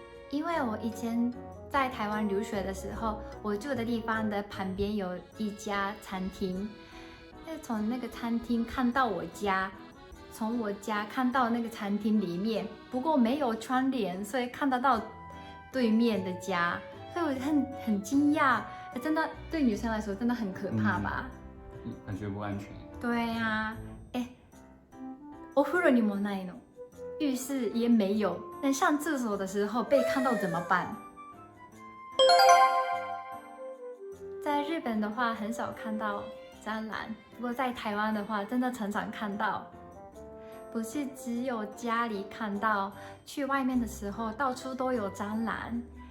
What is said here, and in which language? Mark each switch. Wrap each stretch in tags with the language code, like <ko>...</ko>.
<zh>因为我以前在台湾留学的时候，我住的地方的旁边有一家餐厅，从那个餐厅看到我家，从我家看到那个餐厅里面，不过没有窗帘，所以看得到对面的家，所以我很惊讶，真的对女生来说真的很可怕吧？感觉不安全。对呀，</zh> <ja>お風呂にもないの。</ja> <zh>浴室也没有，那上厕所的时候被看到怎么办？在日本的话很少看到蟑螂，不过在台湾的话真的常常看到。不是只有家里看到，去外面的时候到处都有蟑螂。</zh>